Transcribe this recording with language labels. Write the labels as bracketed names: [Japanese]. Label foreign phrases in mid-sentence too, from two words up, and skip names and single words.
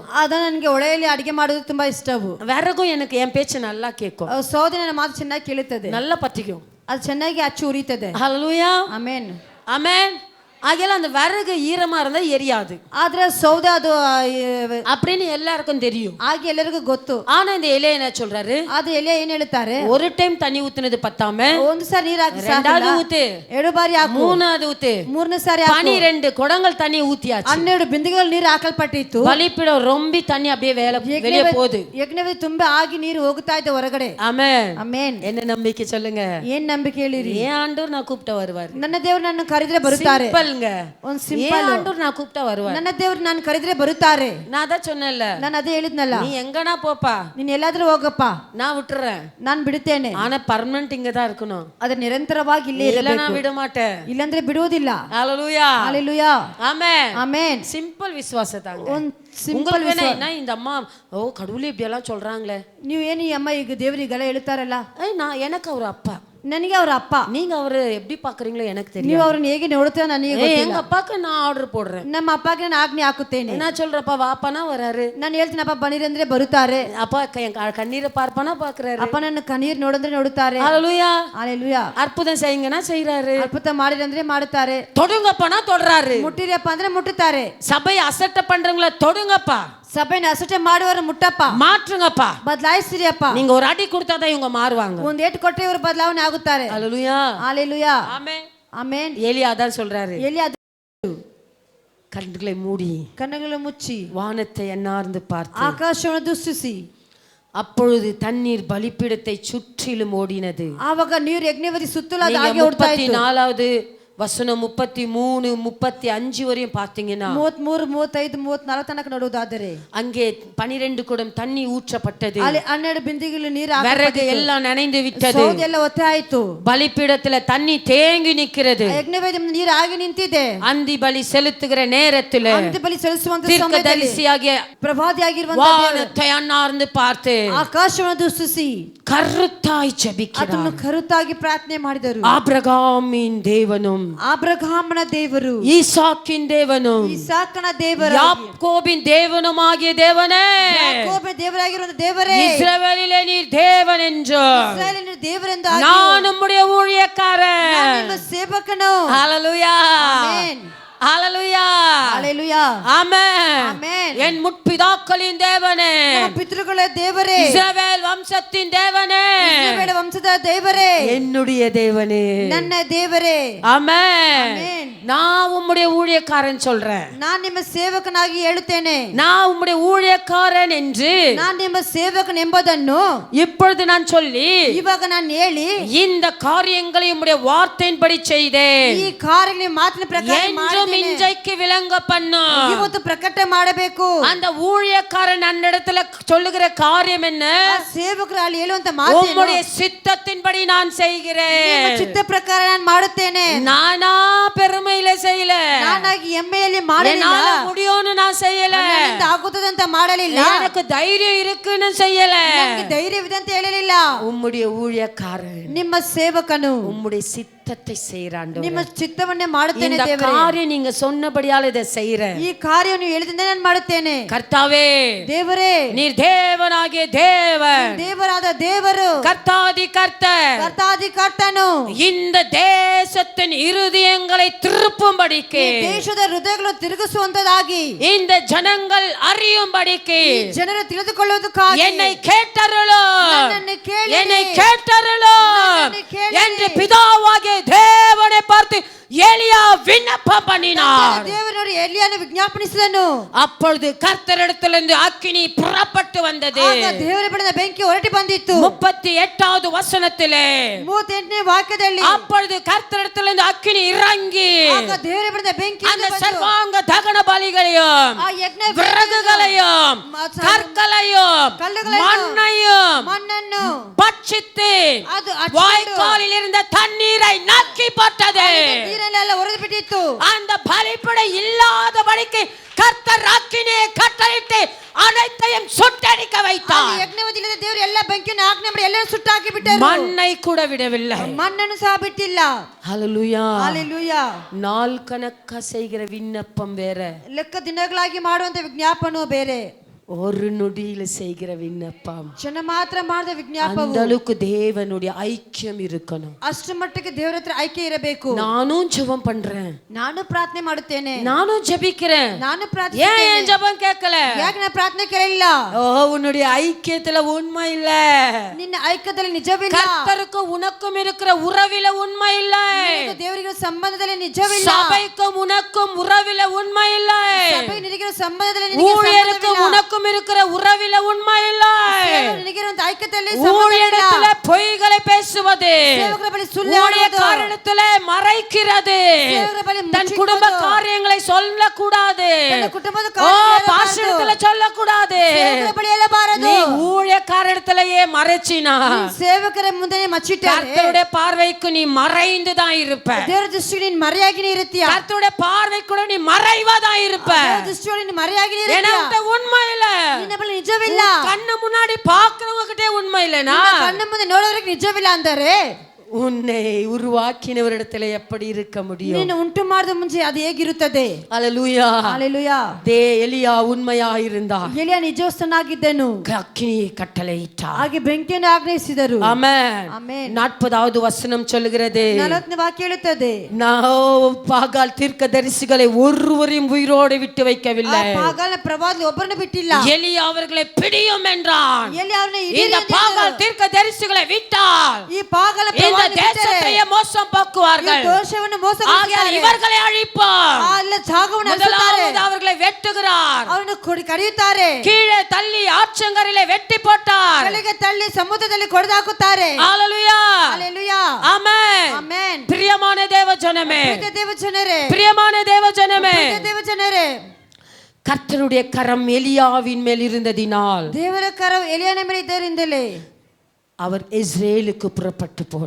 [Kannada] ಅದ ನನಗೆ ಒಳೆಯಲ್ಲಿ ಅಡಿಗೆ ಮಾಡೋದು ತುಂಬಾ ಇಷ್ಟವು. [Tamil] விறகும் எனக்கு என் பேச்சு நல்லா கேட்கும், [Kannada] ಸೌದೆ ನನ್ನ ಮಾತು ಚೆನ್ನಾಗಿ ಕೇಳುತ್ತದೆ, [Tamil] நல்லா பத்திக்கும். [Kannada] ಅದು ಚೆನ್ನಾಗಿ ಅಚ್ಚು ಉರಿಯುತ್ತದೆ. [Tamil] ஹalleluya, [Kannada] ಆಮೆನ್, [Tamil] ஆமென். ஆகையால அந்த விறகு ஈரமா இருந்தா எரியாது, [Kannada] ಆದ್ರೆ ಸೌದೆ ಅದು [Tamil] அப்படின்னு எல்லாருக்கும் தெரியும். [Kannada] ಹಾಗೆ ಎಲ್ಲರಿಗೂ ಗೊತ್ತು. [Tamil] ஆனா இந்த எலியா என்ன சொல்றாரு? [Kannada] ಅದು ಎಲೆ ಏನ್ ಹೇಳ್ತಾರೆ, [Tamil] ஒரு டைம் தண்ணி ஊத்துனது பத்தாம [Kannada] ಒಂದು ಸಾರಿ ನೀರು ಹಾಕಿ [Tamil] ரெண்டாவது ஊத்து, [Kannada] 2 ಬಾರಿ ಹಾಕು, [Tamil] மூணாவது ஊத்து, [Kannada] ಮೂರನೇ ಸಾರಿ ಹಾಕು. [Tamil] 12 குடங்கள் தண்ணி ஊத்தியாச்சு. [Kannada] 12 ಬಿಂದಿಗೆಗಳು ನೀರು ಹಾಕಲ್ಪಟ್ಟಿತ್ತು. [Tamil] பலிப்பிடம் ரொம்பி தண்ணி அப்படியே வெளியே போகுது. [Kannada] ಯಜ್ಞವೇದಿ ತುಂಬಾ ಆಗಿ ನೀರು ಹೋಗ್ತಾ ಇದೆ ಹೊರಗಡೆ. [Tamil] ஆமென், [Kannada] ಆಮೆನ್. [Tamil] என்ன நம்பிக்கை சொல்லுங்க? [Kannada] ಏನ್ ನಂಬಿಕೆ ಹೇಳಿರಿ? [Tamil] ஏன் ஆண்டவர் நான் கூப்பிட்ட வருவார். [Kannada] ನನ್ನ ದೇವರು ನನ್ನ ಕರೆದ್ರೆ ಬರುತ್ತಾರೆ. [Tamil] சிம்பிள்ங்க, [Kannada] ಒಂದು [Tamil] ஏன் [Kannada] ಸಿಂಪಲ್. [Tamil] ஆண்டவர் நான் கூப்பிட்ட வருவார். [Kannada] ನನ್ನ ದೇವರು ನಾನು ಕರೆದ್ರೆ ಬರುತ್ತಾರೆ. [Tamil] நான் அதான் சொன்னேன்ல, [Kannada] ನಾನು ಅದೇ ಹೇಳಿದ್ನಲ್ಲ, [Tamil] நீ எங்கனா போப்பா, [Kannada] ನೀನ್ ಎಲ್ಲಾದ್ರೂ ಹೋಗಪ್ಪ, [Tamil] நான் விட்டுறேன், [Kannada] ನಾನು ಬಿಡುತ್ತೇನೆ. [Tamil] ஆனா பர்மனன்ட் இங்க தான் இருக்கணும், [Kannada] ಅದು ನಿರಂತರವಾಗಿ ಇಲ್ಲೇ [Tamil] இல்ல [Kannada] ಇರಬೇಕು, [Tamil] நான் விட மாட்டேன். [Kannada] ಇಲ್ಲಂದ್ರೆ ಬಿಡುವುದಿಲ್ಲ. [Tamil] ஹalleluya, ஹalleluya, ஆமென், [Kannada] ಆಮೆನ್. [Tamil] சிம்பிள் விசுவாசத்தாங்க. [Kannada] ಒಂದು ಸಿಂಪಲ್. [Tamil] உங்களுக்கு வேணா என்ன இந்த அம்மா ஓ கடவுளே இப்படி எல்லாம் சொல்றாங்களே, [Kannada] ನೀವು ಏನು ಈ ಅಮ್ಮ ಈಗ ದೇವರಿಗೆಲ್ಲ ಹೇಳ್ತಾರಲ್ಲ, [Tamil] நான் எனக்கு அவர் அப்பா, [Kannada] ನನಗೆ ಅವ್ರ ಅಪ್ಪ, [Tamil] நீங்க அவரு எப்படி பாக்குறீங்களோ எனக்கு தெரியும். [Kannada] ನೀವು ಅವ್ರನ್ನ ಹೇಗೆ ನೋಡ್ತೀರ ನನಗೆ ಗೊತ್ತಿಲ್ಲ. [Tamil] எங்க அப்பாக்கு நான் ஆர்டர் போடுறேன், [Kannada] ನಮ್ಮ ಅಪ್ಪಗೆ ನಾನು ಆಜ್ಞೆ ಹಾಕುತ್ತೇನೆ. [Tamil] நான் சொல்றப்பா வாப்பானா வராரு, [Kannada] ನಾನು ಹೇಳ್ತೀನಪ್ಪ ಬನ್ನಿರಿ ಅಂದ್ರೆ ಬರುತ್ತಾರೆ. [Tamil] அப்பா என் கண்ணீரை பார்ப்பானா பாக்குறாரு. [Kannada] ಅಪ್ಪ ನನ್ನ ಕಣ್ಣೀರು ನೋಡಿದ್ರೆ ನೋಡುತ್ತಾರೆ. [Tamil] ஹalleluya, ஹalleluya. அற்புதம் செய்யுங்கன்னா செய்யறாரு, [Kannada] ಅದ್ಭುತ ಮಾಡಿರಿ ಅಂದ್ರೆ ಮಾಡುತ್ತಾರೆ. [Tamil] தொடுங்கப்பானா தொடுறாரு, [Kannada] ಮುಟ್ಟಿರಿಯಪ್ಪ ಅಂದ್ರೆ ಮುಟ್ಟುತ್ತಾರೆ. [Tamil] சபையை அசட்ட பண்றவங்கள தொடுங்கப்பா, [Kannada] ಸಭೆನ ಅಸಟೆ ಮಾಡುವವರು ಮುಟ್ಟಪ್ಪ, [Tamil] மாற்றுங்கப்பா. [Kannada] ಬದಲಾಯಿಸಿರಿಯಪ್ಪ. [Tamil] நீங்க ஒரு அடி கொடுத்தாதான் இவங்க மாறுவாங்க. [Kannada] ಒಂದ್ ಏಟು ಕೊಟ್ಟರೆ ಇವರು ಬದಲಾವಣೆ ಆಗುತ್ತಾರೆ. [Tamil] ஹalleluya, ஹalleluya, ஆமென், [Kannada] ಆಮೆನ್. [Tamil] ஏலியா தான் சொல்றாரு, [Kannada] ಎಲ್ಲಿ ಅದು [Tamil] கண்களை மூடி [Kannada] ಕಣ್ಣುಗಳನ್ನು ಮುಚ್ಚಿ [Tamil] வானத்தை எண்ணார்ந்து பார்த்து, [Kannada] ಆಕಾಶವನ್ನು ದೃಷ್ಟಿಸಿ, [Tamil] அப்பொழுது தண்ணீர் பலிப்பீடத்தை சுற்றிலும் ஓடினது. [Kannada] ಆವಾಗ ನೀರು ಯಜ್ಞವೇದಿ ಸುತ್ತಲಾದ [Tamil] நீங்க [Kannada] ಹಾಗೆ ಓಡ್ತಾ ಇತ್ತು. [Tamil] 34வது வசனம் 33 35 வரையும் பார்த்தீங்கன்னா [Kannada] 33 35 34 ತನಕ ನೋಡುವುದಾದರೆ [Tamil] அங்கே 12 குடம் தண்ணி ஊற்றப்பட்டது. [Kannada] ಅಲ್ಲಿ 12 ಬಿಂದಿಗೆಗಳು ನೀರು [Tamil] விறகு எல்லாம் நனைந்து விட்டது. [Kannada] ಸೌದೆ ಎಲ್ಲ ಒತ್ತೆ ಆಯ್ತು. [Tamil] பலிப்பீடத்துல தண்ணி தேங்கி நிக்கிறது. [Kannada] ಯಜ್ಞವೇದಿ ನೀರು ಆಗಿ ನಿಂತಿದೆ. [Tamil] அந்தி பலி செலுத்துகிற நேரத்துல [Kannada] ಅಂತ್ಯ ಬಲಿ ಸಲ್ಲಿಸುವಂತ ಸಮಯದಲ್ಲಿ [Tamil] தீர்க்கதரிசியாகிய [Kannada] ಪ್ರವಾದಿಯಾಗಿರುವಂತ [Tamil] வானத்தை அண்ணார்ந்து பார்த்து [Kannada] ಆಕಾಶವನ್ನು ದೃಷ್ಟಿಸಿ [Tamil] கருத்தாய் ஜெபிக்கிறார். [Kannada] ಅದನ್ನು ಕರುತ್ತಾಗಿ ಪ್ರಾರ್ಥನೆ ಮಾಡಿದರು. [Tamil] ஆபிரகாமின் தேவனும் [Kannada] ಅಬ್ರಹಾಮನ ದೇವರು, [Tamil] ஈசாக்கின் தேவனும் [Kannada] ಇಸಾಕನ ದೇವರು, [Tamil] யாக்கோபின் தேவனுமாகிய தேவனே, [Kannada] ಯಾಕೋಬನ ದೇವರಾಗಿರುವ ದೇವರೇ, [Tamil] இஸ்ரவேலிலே நீர் தேவன் என்று [Kannada] ಇಸ್ರಾಯೇಲಿನ ದೇವರೆಂದು [Tamil] நான் உம்முடைய ஊழியக்காரன். [Kannada] ನಾನು ನಿಮ್ಮ ಸೇವಕನು. [Tamil] ஹalleluya, [Kannada] ಆಮೆನ್, [Tamil] ஹalleluya, ಹalleluya, ஆமென். [Kannada] ಆಮೆನ್. [Tamil] என் முற்பிதாக்களின் தேவனே, [Kannada] ನಮ್ಮ ಪಿತೃಗಳ ದೇವರೇ, [Tamil] இஸ்ரவேல் வம்சத்தின் தேவனே, [Kannada] ಇಸ್ರಾಯೇಲ್ ವಂಶದ ದೇವರೇ, [Tamil] என்னுடைய தேவனே, [Kannada] ನನ್ನ ದೇವರೇ. [Tamil] ஆமென். [Kannada] ಆಮೆನ್. [Tamil] நான் உம்முடைய ஊழியக்காரன் சொல்றேன். [Kannada] ನಾನು ನಿಮ್ಮ ಸೇವಕನಾಗಿ ಹೇಳುತ್ತೇನೆ. [Tamil] நான் உம்முடைய ஊழியக்காரன் என்று [Kannada] ನಾನು ನಿಮ್ಮ ಸೇವಕன் ಎಂಬುದನ್ನು [Tamil] இப்பொழுது நான் சொல்லி [Kannada] ಇವಾಗ ನಾನು ಹೇಳಿ [Tamil] இந்த காரியங்களை உம்முடைய வார்த்தையின்படி செய்தேன். [Kannada] ಈ ಕಾರ್ಯಗಳ ಮಾತಿನ ಪ್ರಕಾರ [Tamil] என்றும் [Kannada] ಮಾಡಿದ್ದೇನೆ. [Tamil] இன்றைக்கு விளங்க பண்ணு. [Kannada] ಇವತ್ತು ಪ್ರಕಟ ಮಾಡಬೇಕು. [Tamil] அந்த ஊழியக்காரன் அன்னிடத்துல சொல்லுகிற காரியம் என்ன? [Kannada] ಆ ಸೇವಕರು ಅಲ್ಲಿ ಹೇಳುವಂತ ಮಾತು [Tamil] உம்முடைய சித்தத்தின்படி நான் செய்கிறேன். [Kannada] ಚಿತ್ತ ಪ್ರಕಾರ ನಾನು ಮಾಡುತ್ತೇನೆ. [Tamil] நானா பெருமையில செய்யல, [Kannada] ನಾನಾಗಿ ಎಮ್ಮೆಯಲ್ಲಿ ಮಾಡಲಿಲ್ಲ, [Tamil] என்னால முடியும்னு நான் செய்யல, [Kannada] ನನ್ನಿಂದ ಆಗುತ್ತದೆ ಅಂತ ಮಾಡಲಿಲ್ಲ, [Tamil] எனக்கு தைரியம் இருக்குன்னு செய்யல. [Kannada] ನನಗೆ ಧೈರ್ಯವಿದೆ ಅಂತ ಹೇಳಲಿಲ್ಲ. [Tamil] உம்முடைய ஊழியக்காரன் [Kannada] ನಿಮ್ಮ ಸೇವಕನು [Tamil] உம்முடைய சித்தத்தை செய்றான். [Kannada] ನಿಮ್ಮ ಚಿತ್ತವನ್ನೇ ಮಾಡುತ್ತೇನೆ [Tamil] இந்த [Kannada] ದೇವರೇ. [Tamil] காரியம் நீங்க சொன்னபடியால இதை செய்றேன். [Kannada] ಈ ಕಾರ್ಯವನ್ನು ಹೇಳಿದಂತೆ ನಾನು ಮಾಡುತ್ತೇನೆ. [Tamil] கர்த்தாவே, [Kannada] ದೇವರೇ, [Tamil] நீர் தேவனாகிய தேவன், [Kannada] ದೇವರಾದ ದೇವರು, [Tamil] கர்த்தாதி கர்த்தர், [Kannada] ಕರ್ತಾದಿ ಕರ್ತನು, [Tamil] இந்த தேசத்தின் இருதயங்களை திருப்பும்படிக்கு, [Kannada] ಈ ದೇಶದ ಹೃದಯಗಳು ತಿರುಗಿಸುವಂತದಾಗಿ, [Tamil] இந்த ஜனங்கள் அறியும்படிக்கு [Kannada] ಜನರು ತಿಳಿದುಕೊಳ್ಳುವುದಕ್ಕಾಗಿ [Tamil] என்னை கேட்டருளோ, [Kannada] ನನ್ನನ್ನು ಕೇಳಿರಿ, [Tamil] என்னை கேட்டருளோ [Kannada] ನನ್ನನ್ನು ಕೇಳಿರಿ [Tamil] என்று பிதாவாகிய தேவனை பார்த்து எலியா விண்ணப்பம் பண்ணினார். [Kannada] ದೇವರನ್ನು ಎಲಿಯನು ವಿಜ್ಞಾಪನಿಸಿದನು. [Tamil] அப்பொழுது கர்த்தரிடத்திலிருந்து அக்கினி புறப்பட்டு வந்தது. [Kannada] ಆಗ ದೇವರ ಬಳಿಯಿಂದ ಬೆಂಕಿ ಹೊರಟಿ ಬಂದಿತ್ತು. [Tamil] 38வது வசனத்திலே [Kannada] 38ನೇ ವಾಕ್ಯದಲ್ಲಿ [Tamil] அப்பொழுது கர்த்தரிடத்திலிருந்து அக்கினி இறங்கி [Kannada] ಆಗ ದೇವರ ಬಳಿಯಿಂದ ಬೆಂಕಿ [Tamil] அந்த சர்வாங்க தகன பலிகளையும் [Kannada] ಆ ಯಜ್ಞ [Tamil] விறகுகளையும் கற்களையும் [Kannada] ಮಣ್ಣನ್ನು [Tamil] பட்சித்து [Kannada] ಅದು [Tamil] வாய்க்காலில் இருந்த தண்ணீரை நக்கி போட்டது. [Kannada] ನೀರನ್ನೆಲ್ಲ ಹೊರದು ಬಿಟ್ಟಿತ್ತು. [Tamil] அந்த பலிபடை இல்லாதபடிக்கு கர்த்தர் அக்கினியை கட்டளையிட்டு அனைத்தையும் சுட்டடிக்க வைத்தார். [Kannada] ಯಜ್ಞವದಿಲ್ಲದ ದೇವರು ಎಲ್ಲ ಬೆಂಕಿಯನ್ನು ಆಜ್ಞೆ ಮಾಡಿ ಎಲ್ಲರೂ ಸುಟ್ಟು ಹಾಕಿ ಬಿಟ್ಟರು. [Tamil] மண்ணை கூட விடவில்லை. [Kannada] ಮಣ್ಣನ್ನು ಸಹ ಬಿಟ್ಟಿಲ್ಲ. [Tamil] ஹalleluya, ஹalleluya. நாள் கணக்கா செய்கிற விண்ணப்பம் வேற, [Kannada] ಲೆಕ್ಕ ದಿನಗಳಾಗಿ ಮಾಡುವಂತ ವಿಜ್ಞಾಪನವು ಬೇರೆ, [Tamil] ஒரு நொடியில செய்கிற விண்ணப்பம். [Kannada] ಕ್ಷಣ ಮಾತ್ರ ಮಾಡಿದ ವಿಜ್ಞಾಪನವು [Tamil] அந்த அளவுக்கு தேவனுடைய ஐக்கியம் இருக்கணும். [Kannada] ಅಷ್ಟು ಮಟ್ಟಿಗೆ ದೇವರ ಹತ್ರ ಐಕ್ಯ ಇರಬೇಕು. [Tamil] நானும் ஜெபம் பண்றேன், [Kannada] ನಾನು ಪ್ರಾರ್ಥನೆ ಮಾಡುತ್ತೇನೆ, [Tamil] நானும் ஜெபிக்கிறேன். [Kannada] ನಾನು [Tamil] ஏன் [Kannada] ಪ್ರಾರ್ಥನೆ [Tamil] என் ஜெபம் கேட்கல? [Kannada] ಯಾಕೆ ನಾನು ಪ್ರಾರ್ಥನೆ ಕೇಳಿಲ್ಲ? [Tamil] ஓ, உன்னுடைய ஐக்கியத்துல உண்மை இல்ல. [Kannada] ನಿನ್ನ ಐಕ್ಯದಲ್ಲಿ ನಿಜವಿಲ್ಲ. [Tamil] கர்த்தருக்கும் உனக்கும் இருக்கிற உறவில உண்மை இல்ல. [Kannada] ದೇವರಿಗೆ ಸಂಬಂಧದಲ್ಲಿ ನಿಜವಿಲ್ಲ. [Tamil] சபைக்கும் உனக்கும் உறவில உண்மை இல்ல. [Kannada] ಸಭೆಗೆ ನಿನಗಿರೋ ಸಂಬಂಧದಲ್ಲಿ ನಿನಗೆ [Tamil] ஊழியருக்கு [Kannada] ಸಂಬಂಧವಿಲ್ಲ. [Tamil] உனக்கும் இருக்கிற உறவில உண்மை இல்ல. [Kannada] ನಿನಗಿರುವಂತ ಐಕ್ಯದಲ್ಲಿ [Tamil] ஊழியத்துல பொய்களை பேசுவது, [Kannada] ಸೇವಕರ ಬಳಿ ಸುಳ್ಳು [Tamil] ஊழிய [Kannada] ಆಡುವುದು, [Tamil] காரணத்துல மறைக்கிறது, [Kannada] ಸೇವಕರ ಬಳಿ [Tamil] தன் குடும்ப காரியங்களை சொல்லக்கூடாது, [Kannada] ತನ್ನ ಕುಟುಂಬದ [Tamil] ஓ [Kannada] ಕಾರ್ಯಗಳನ್ನು [Tamil] பாஷணத்துல சொல்லக்கூடாது. [Kannada] ಸೇವಕರ ಬಳಿ ಹೇಳಬಾರದು. [Tamil] நீ ஊழிய காரணத்திலேயே மறைச்சினா [Kannada] ಸೇವಕರ ಮುಂದೆ ಮಚ್ಚಿಟ್ಟರೆ [Tamil] கர்த்தருடைய பார்வைக்கு நீ மறைந்து தான் இருப்ப. [Kannada] ದೇವರ ದೃಷ್ಟಿಗೆ ನೀನು ಮರೆಯಾಗಿನೇ ಇರುತ್ತೀಯ. [Tamil] கர்த்தருடைய பார்வைக்கு கூட நீ மறைவதா இருப்ப. [Kannada] ದೇವರ ದೃಷ್ಟಿಯಲ್ಲಿ ನೀನು ಮರೆಯಾಗಿನೇ [Tamil] ஏன்னா [Kannada] ಇರುತ್ತೀಯ. [Tamil] உண்மை இல்ல. [Kannada] ನಿನ್ನ ಬಳಿ ನಿಜವಿಲ್ಲ. [Tamil] கண்ணு முன்னாடி பாக்குறவங்க கிட்டே உண்மை இல்லனா [Kannada] ಕಣ್ಣ ಮುಂದೆ ನೋಡೋರಿಗೆ ನಿಜವಿಲ್ಲ ಅಂದರೆ [Tamil] உன்னை உருவாக்கினவரிடத்துல எப்படி இருக்க முடியும்? [Kannada] ನೀನು ಉಂಟು ಮಾಡಿದ ಮುಂಚೆ ಅದು ಹೇಗಿರುತ್ತದೆ? [Tamil] ஹalleluya, ஹalleluya. எலியா உண்மையா இருந்தார். [Kannada] ಎಲಿಯ ನಿಜಸ್ಥನಾಗಿದ್ದನು. [Tamil] அக்கினியை கட்டளையிட்டார். [Kannada] ಹಾಗೆ ಬೆಂಕಿಯನ್ನು ಆಜ್ಞಾಪಿಸಿದರು. [Tamil] ஆமென். [Kannada] ಆಮೆನ್. [Tamil] 40வது வசனம் சொல்லுகிறது, [Kannada] 40ನೇ ವಾಕ್ಯ ಹೇಳುತ್ತದೆ, [Tamil] பாகால் தீர்க்கதரிசிகளை ஒருவரையும் உயிரோடு விட்டு வைக்கவில்லை. [Kannada] ಪಾಗಾಲನ ಪ್ರವಾದಿ ಒಬ್ಬರನ್ನು ಬಿಟ್ಟಿಲ್ಲ. [Tamil] எலியா அவர்களை பிடியும் என்றான். [Kannada] ಎಲ್ಲಿ ಅವರನ್ನು [Tamil] இந்த பாகால் தீர்க்கதரிசிகளை விட்டால் [Kannada] ಈ ಪಾಗಾಲ [Tamil] இந்த தேசத்தையே மோசம் போக்குவார்கள். [Kannada] ದೋಷವನ್ನು [Tamil] ஆகையால் இவர்களை அழிப்பார். [Kannada] ಅಲ್ಲ ಜಾಗವನ್ನು [Tamil] முதலாவது அவர்களை வெட்டுகிறார். [Kannada] ಅವನು ಕಡಿಯುತ್ತಾರೆ. [Tamil] கீழே தள்ளி ஆற்றங்கரையிலே வெட்டி போட்டார். [Kannada] ಕೆಳಗೆ ತಳ್ಳಿ ಸಮುದ್ರದಲ್ಲಿ ಕೊಡೆದು ಹಾಕುತ್ತಾರೆ. [Tamil] ஹalleluya, ஹalleluya. ஆமென். [Kannada] ಆಮೆನ್. [Tamil] பிரியமான தேவஜனமே, [Kannada] ದೇವಜನರೇ, [Tamil] பிரியமான தேவஜனமே, [Kannada] ದೇವಜನರೇ, [Tamil] கர்த்தருடைய கரம் எலியாவின் மேல் இருந்ததினால் [Kannada] ದೇವರ ಕರವು ಎಲಿಯನ ಮೇಲೆ ಇದ್ದರಿಂದಲೇ [Tamil] அவர் இஸ்ரேலுக்கு புறப்பட்டு போனார்.